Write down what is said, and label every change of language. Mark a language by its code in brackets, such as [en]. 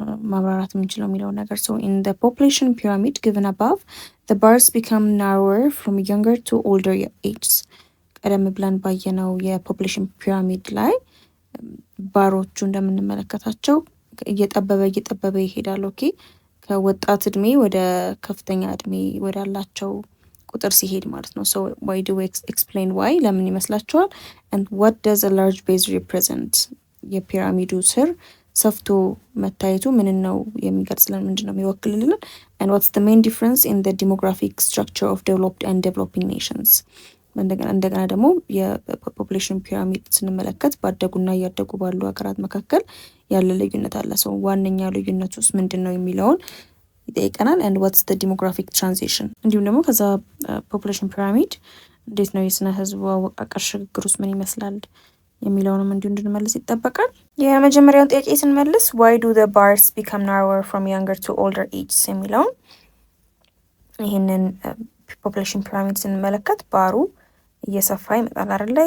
[am] ማብራራት የምንችለው የሚለው ነገር። [en] so in the population pyramid given above the bars become narrower from younger to older ages። [am] ቀደም ብለን ባየነው የፖፑሌሽን ፒራሚድ ላይ ባሮቹ እንደምንመለከታቸው እየጠበበ ይሄዳል። ኦኬ ከወጣት እድሜ ወደ ከፍተኛ እድሜ ወዳላቸው ቁጥር ሲሄድ ማለት ነው። [en] so why do we explain why [am] ለምን ይመስላችኋል? [en] and what does a large base represent? [am] የፒራሚዱ ስር ሰፍቶ መታየቱ ምን ነው የሚገልጽልን? ምንድነው የሚወክልልን? [en] and what's the main difference in the demographic structure of developed and developing nations? [am] እንደገና ደግሞ የፖፑሌሽን ፒራሚድ ስንመለከት ባደጉና እያደጉ ባሉ ሀገራት መካከል ያለ ልዩነት አለ። ሰው ዋነኛ ልዩነት ውስጥ ምንድን ነው የሚለውን ይጠይቀናል። [en] and what's the demographic transition? [am] እንዲሁም ደግሞ ከዛ ፖፑሌሽን ፒራሚድ እንዴት ነው የስነ ህዝቡ አወቃቀር ሽግግር ውስጥ ምን ይመስላል የሚለውንም እንዲሁ እንድንመልስ ይጠበቃል። የመጀመሪያውን ጥያቄ ስንመልስ [en] why do the bars become narrower from younger to older ages [am] የሚለውን ይህንን ፖፑሌሽን ፒራሚድ ስንመለከት ባሩ እየሰፋ ይመጣል አይደል?